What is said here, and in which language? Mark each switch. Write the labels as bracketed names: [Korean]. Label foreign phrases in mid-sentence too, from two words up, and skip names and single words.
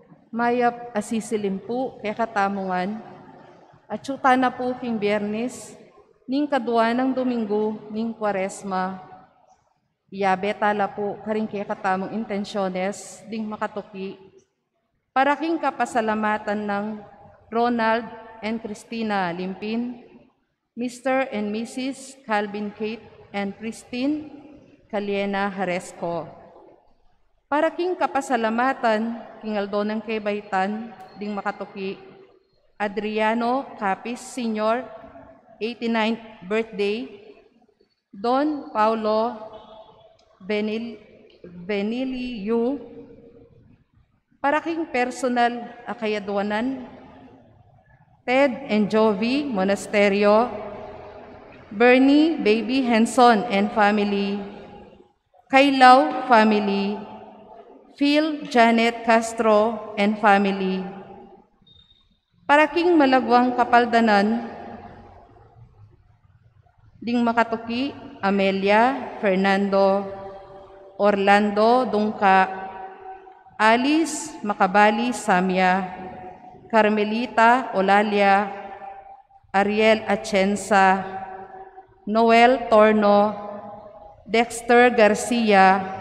[Pampanga] mayap asisilim po kaya katamungan, at syuta na po king Biyernes, ning kadwa ng Domingo, ning Kwaresma, iyabe tala po karing kaya katamong intensyones, ding makatuki, para king kapasalamatan ng Ronald and Christina Limpin, Mr. and Mrs. Calvin Kate and Christine Caliena Haresco. Para king kapasalamatan, king Aldo ng Kebaitan, ding makatuki, Adriano Capis Sr., 89th birthday, Don Paulo Beniliu, para king personal akayadwanan, Ted and Jovi Monasterio, Bernie Baby Henson [English] and family, [Pampanga] Kailaw family, Phil Janet Castro [English] and family. [Pampanga] Para king malagwang kapaldanan, ding makatuki, Amelia, Fernando, Orlando, Dungka, Alice, Makabali, Samia, Carmelita, Olalia, Ariel Atienza, Noel Torno, Dexter Garcia,